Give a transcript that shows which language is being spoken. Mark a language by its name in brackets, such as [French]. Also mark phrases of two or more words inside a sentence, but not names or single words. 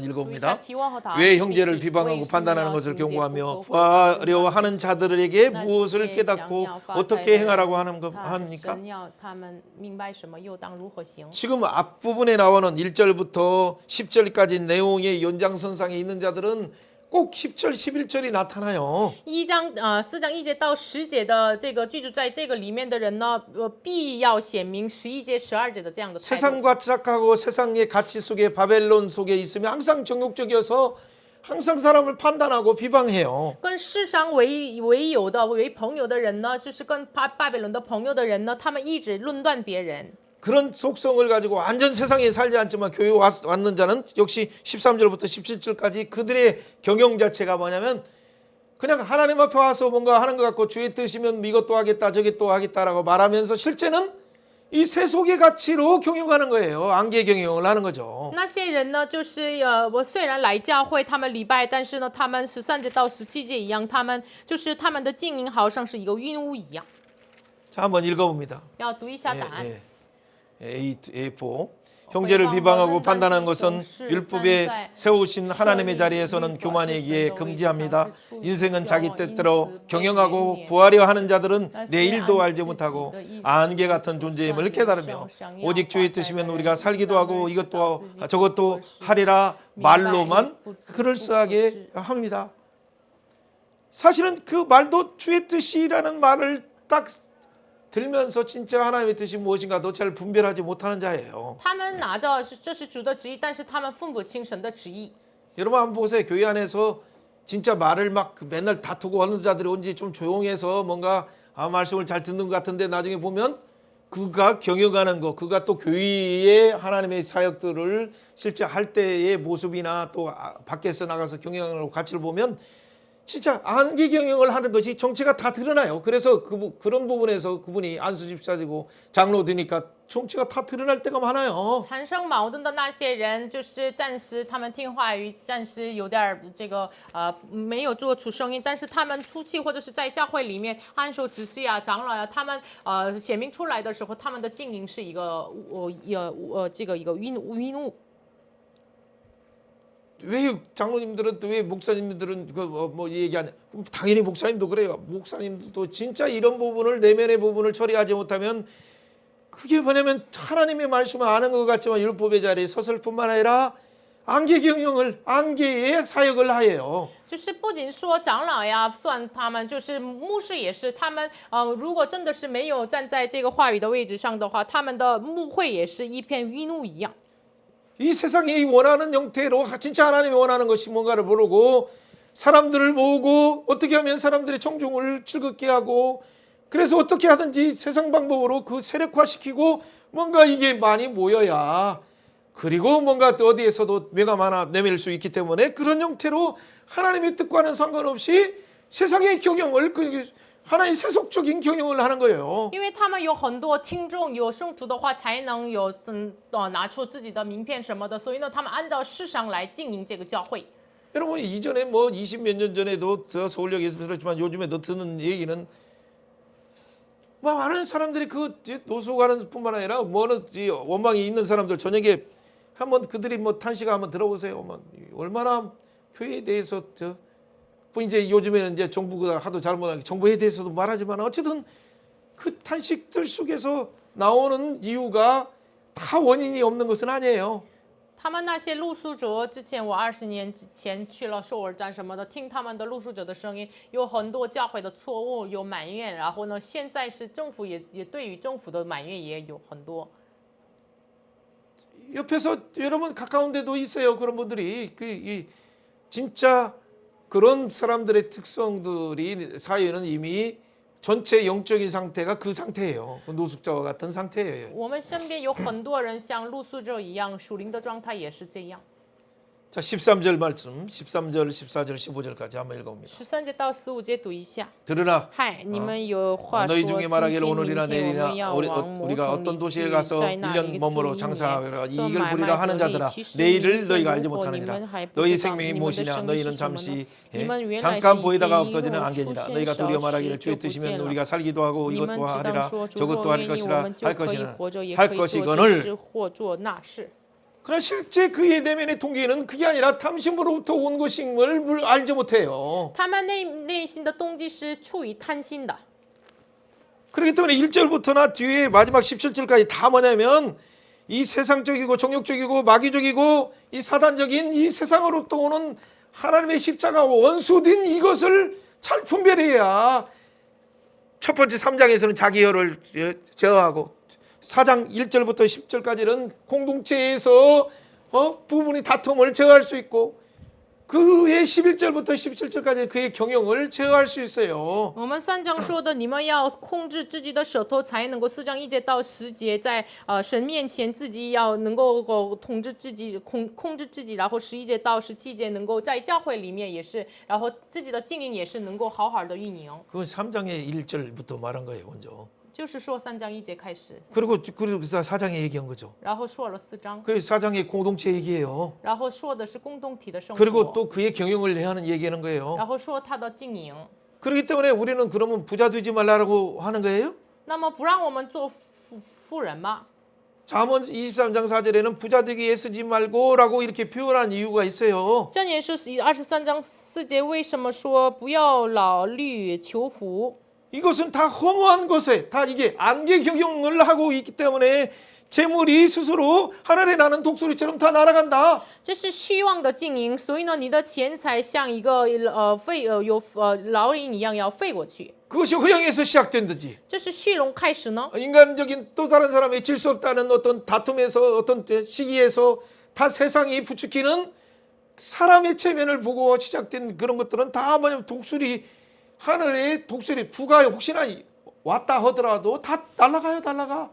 [Chinese] 读一下 [Korean] 읽어봅니다. [Chinese] 提问和答案。 [Korean] 왜 형제를 비방하고 판단하는 것을 경고하며 화려 하는 자들에게 무엇을 깨닫고 어떻게 행하라고 합니까? [Chinese] 神要他们明白什么，又当如何行。 [Korean] 지금 앞부분에 나오는 1절부터 10절까지 내용의 연장선상에 있는 자들은 꼭 10절, 11절이 나타나요. [Chinese] 4章1节到10节的这个居住在这个里面的人呢，必要显明11节、12节的这样的态度。 [Korean] 세상과 착각하고 세상의 가치 속에 바벨론 속에 있으면 항상 정욕적이어서 항상 사람을 판단하고 비방해요. [Chinese] 跟世上为友的、为朋友的人呢，就是跟巴比伦的朋友的人呢，他们一直论断别人。 [Korean] 그런 속성을 가지고 완전 세상에 살지 않지만 교회 왔는 자는 역시 13절부터 17절까지 그들의 경영 자체가 뭐냐면 그냥 하나님 앞에 와서 뭔가 하는 것 같고 주의 뜻이면 이것도 하겠다 저것도 하겠다라고 말하면서 실제는 이 세속의 가치로 경영하는 거예요. 안개 경영을 하는 거죠. [Chinese] 那些人呢，就是我虽然来教会，他们礼拜，但是呢，他们13节到17节一样，他们的经营好像是一个晕雾一样。 [Korean] 자, 한번 읽어봅니다. [Chinese] 要读一下答案。 [Korean] A4 형제를 비방하고 판단하는 것은 율법에 세우신 하나님의 자리에서는 교만이기에 금지합니다. 인생은 자기 뜻대로 경영하고 부하려 하는 자들은 내일도 알지 못하고 안개 같은 존재임을 깨달으며 오직 주의 뜻이면 우리가 살기도 하고 이것도 저것도 하리라 말로만 그럴싸하게 합니다. 사실은 그 말도 주의 뜻이라는 말을 딱 들면서 진짜 하나님의 뜻이 무엇인가도 잘 분별하지 못하는 자예요. [Chinese] 他们拿着这是主的旨意，但是他们分不清神的旨意。 [Korean] 여러분 한번 보세요. 교회 안에서 진짜 말을 막 맨날 다투고 하는 자들이 온지 좀 조용해서 뭔가 말씀을 잘 듣는 것 같은데 나중에 보면 그가 경영하는 거, 그가 또 교회의 하나님의 사역들을 실제 할 때의 모습이나 또 밖에서 나가서 경영하는 가치를 보면 진짜 안개 경영을 하는 것이 정체가 다 드러나요. 그래서 그런 부분에서 그분이 안수 집사되고 장로 되니까 정체가 다 드러날 때가 많아요. [Chinese] 产生矛盾的那些人，就是暂时他们听话语，暂时有点这个没有做出声音，但是他们出去或者是在教会里面按手执事啊、长老呀、他们显明出来的时候，他们的经营是一个这个一个晕雾。 [Korean] 왜 장로님들은 또 왜 목사님들은 뭐 얘기하냐? 당연히 목사님도 그래요. 목사님도 진짜 이런 부분을 내면의 부분을 처리하지 못하면 그게 뭐냐면 하나님의 말씀을 아는 것 같지만 율법의 자리에 섰을 뿐만 아니라 안개 경영을 안개의 사역을 하예요. [Chinese] 就是不仅说长老呀，算他们，就是牧师也是，他们如果真的是没有站在这个话语的位置上的话，他们的牧会也是一片晕雾一样。 [Korean] 이 세상이 원하는 형태로 진짜 하나님이 원하는 것이 뭔가를 모르고 사람들을 모으고 어떻게 하면 사람들의 청중을 즐겁게 하고 그래서 어떻게 하든지 세상 방법으로 그 세력화시키고 뭔가 이게 많이 모여야 그리고 뭔가 또 어디에서도 명함 하나 내밀 수 있기 때문에 그런 형태로 하나님의 뜻과는 상관없이 세상의 경영을 하나의 세속적인 경영을 하는 거예요. [Chinese] 因为他们有很多听众，有圣徒的话，才能有拿出自己的名片什么的，所以呢，他们按照世上来经营这个教会。 [Korean] 여러분 이전에 뭐 20몇 년 전에도 저 서울역에서 들었지만 요즘에도 듣는 얘기는 뭐 많은 사람들이 그 노수 가는 뿐만 아니라 뭐는 원망이 있는 사람들 저녁에 한번 그들이 뭐 탄식 한번 들어보세요. 뭐 얼마나 교회에 대해서 뭐 이제 요즘에는 이제 정부가 하도 잘못하게 정부에 대해서도 말하지만 어쨌든 그 탄식들 속에서 나오는 이유가 다 원인이 없는 것은 아니에요. [Chinese] 他们那些露宿者，之前我20年前去了首尔站什么的，听他们的露宿者的声音，有很多教会的错误，有埋怨，然后呢，现在是政府也对于政府的埋怨也有很多。 [Korean] 옆에서 여러분 가까운 데도 있어요. 그런 분들이 진짜 그런 사람들의 특성들이 사회는 이미 전체 영적인 상태가 그 상태예요. 노숙자와 같은 상태예요. [Chinese] 我们身边有很多人像露宿者一样，属灵的状态也是这样。 [Korean] 자, 13절 말씀, 13절, 14절, 15절까지 한번 읽어봅니다. [Chinese] 13 节到15节读一下。 [Korean] 들으나 [Chinese] 嗨，你们有话说， [Korean] 너희 [Chinese] 今 [Korean] 중에 [Chinese] 天 [Korean] 말하기를 [Chinese] 明 [Korean] 오늘이나 [Chinese] 天我 [Korean] 내일이나 [Chinese] 们要 [Korean] 우리가 [Chinese] 往 [Korean] 어떤 [Chinese] 某 [Korean] 도시에 [Chinese] 城里 [Korean] 가서 [Chinese] 在那 [Korean] 1년 [Chinese] 里 [Korean] 머물러 [Chinese] 住一 [Korean] 장사하라 [Chinese] 年，做 [Korean] 이익을 [Chinese] 买 [Korean] 부리라 [Chinese] 卖 [Korean] 하는 [Chinese] 得利。 [Korean] 자들아 [Chinese] 其实 [Korean] 내일을 [Chinese] 明天 [Korean] 너희가 알지 [Chinese] 如果你 [Korean] 못하느니라 [Chinese] 们还不 [Korean] 너희 [Chinese] 知道 [Korean] 생명이 [Chinese] 你们的 [Korean] 무엇이냐 [Chinese] 生意 [Korean] 너희는 [Chinese] 是什么呢？ [Korean] 잠시 [Chinese] 你们原来是 [Korean] 잠깐 [Chinese] 一 [Korean] 보이다가 [Chinese] 天一 [Korean] 없어지는 [Chinese] 路出 [Korean] 안개니라 [Chinese] 现 [Korean] 너희가 [Chinese] 小 [Korean] 두려워 [Chinese] 时 [Korean] 말하기를 [Chinese] 就 [Korean] 주의 [Chinese] 不见 [Korean] 뜻이면 [Chinese] 了。 [Korean] 우리가 살기도 하고 [Chinese] 你们 [Korean] 이것도 [Chinese] 只当 [Korean] 하리라 [Chinese] 说，主 [Korean] 저것도 [Chinese] 若 [Korean] 할 [Chinese] 愿意，我 [Korean] 것이라 [Chinese] 们就 [Korean] 할 [Chinese] 可以 [Korean] 것이나 [Chinese] 活着，也 [Korean] 할 [Chinese] 可以做这 [Korean] 것이거늘 [Chinese] 事或做那事。 [Korean] 그러나 실제 그의 내면의 동기는 그게 아니라 탐심으로부터 온 것임을 알지 못해요. [Chinese] 他们内心的动机是出于贪心的。 [Korean] 그렇기 때문에 1절부터나 뒤에 마지막 17절까지 다 뭐냐면 이 세상적이고 정욕적이고 마귀적이고 이 사단적인 이 세상으로부터 오는 하나님의 십자가 원수된 이것을 잘 분별해야 첫 번째 3장에서는 자기 혈을 제어하고 4장 1절부터 10절까지는 공동체에서 부분이 다툼을 제어할 수 있고 그의 11절부터 17절까지 그의 경영을 제어할 수 있어요. [Chinese] 我们3章说的，你们要控制自己的舌头，才能够4章1节到10节，在神面前自己要能够统治自己，控制自己，然后11节到17节能够在教会里面也是，然后自己的经营也是能够好好的运营。 [Korean] 그건 3장의 1절부터 말한 거예요, 먼저. [Chinese] 就是说3章1节开始， [Korean] 그리고 4장에 얘기한 거죠. [Chinese] 然后说了4章， [Korean] 그 4장의 공동체 얘기예요. [Chinese] 然后说的是共同体的生 [Korean] 그리고 [Chinese] 活， [Korean] 또 그의 경영을 해야 하는 얘기하는 거예요. [Chinese] 然后说他的经营。 [Korean] 그렇기 때문에 우리는 그러면 부자 되지 말라고 하는 거예요? [Chinese] 那么不让我们做富人吗？ [Korean] 잠언 23장 4절에는 부자 되게 애쓰지 말고라고 이렇게 표현한 이유가 있어요. [Chinese] 箴言是23章4节，为什么说不要劳虑求福？ [Korean] 이것은 다 허무한 것에 다 이게 안개 경영을 하고 있기 때문에 재물이 스스로 하늘에 나는 독수리처럼 다 날아간다. [Chinese] 这是虚妄的经营，所以呢，你的钱财像一个老鹰一样要飞过去。 [Korean] 그것이 허영에서 시작된 듯이 [Chinese] 这是虚荣开始呢？ [Korean] 인간적인 또 다른 사람의 질 수 없다는 어떤 다툼에서 어떤 시기에서 다 세상이 부추기는 사람의 체면을 보고 시작된 그런 것들은 다 뭐냐면 독수리 하늘에 독수리 부가 혹시나 왔다 하더라도 다 날아가요, 날아가.